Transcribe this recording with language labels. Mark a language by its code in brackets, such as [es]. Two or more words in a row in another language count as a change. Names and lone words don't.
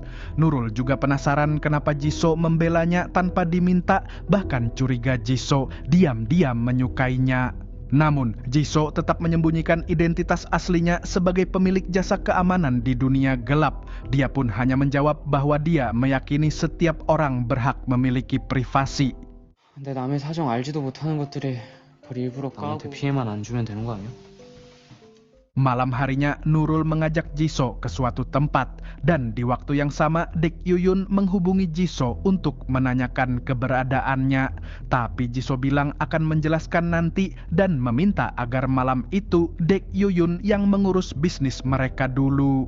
[id] Nurul juga penasaran kenapa Jisoo membelanya tanpa diminta, bahkan curiga Jisoo diam-diam menyukainya. Namun, Jisoo tetap menyembunyikan identitas aslinya sebagai pemilik jasa keamanan di dunia gelap. Dia pun hanya menjawab bahwa dia meyakini setiap orang berhak memiliki privasi. [ko] 근데 남의 사정 알지도 못하는 것들이 그걸 일부러 남한테 피해만 안 주면 되는 거 아니야? [id] Malam harinya, Nurul mengajak Jisoo ke suatu tempat, dan di waktu yang sama Dek Yuyun menghubungi Jisoo untuk menanyakan keberadaannya. Tapi Jisoo bilang akan menjelaskan nanti dan meminta agar malam itu Dek Yuyun yang mengurus bisnis mereka dulu.